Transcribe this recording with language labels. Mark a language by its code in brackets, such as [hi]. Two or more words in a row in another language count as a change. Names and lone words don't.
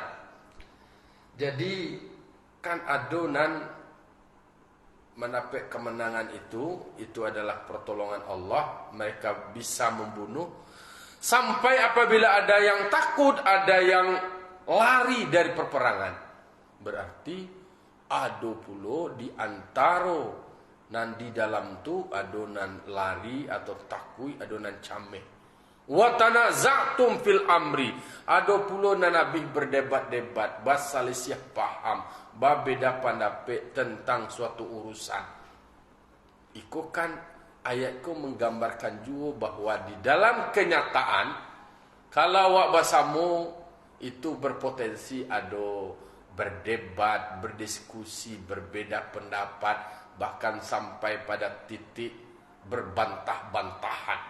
[id] Jadi kan adonan mendapat kemenangan itu adalah pertolongan Allah. Mereka bisa membunuh sampai apabila ada yang takut, ada yang lari dari perperangan. [min] Berarti ada pula di antara nan di dalam tu adonan lari atau takui, adonan cameh. [ar] Wa tanaza'tum fil amri, [id] ada pula nan Nabi berdebat-debat, [min] basalisiah paham, [id] berbeda pendapat tentang suatu urusan. Iko kan ayatku menggambarkan juga bahwa di dalam kenyataan, kalau awak basamu itu berpotensi ada berdebat, berdiskusi, berbeda pendapat, bahkan sampai pada titik berbantah-bantahan.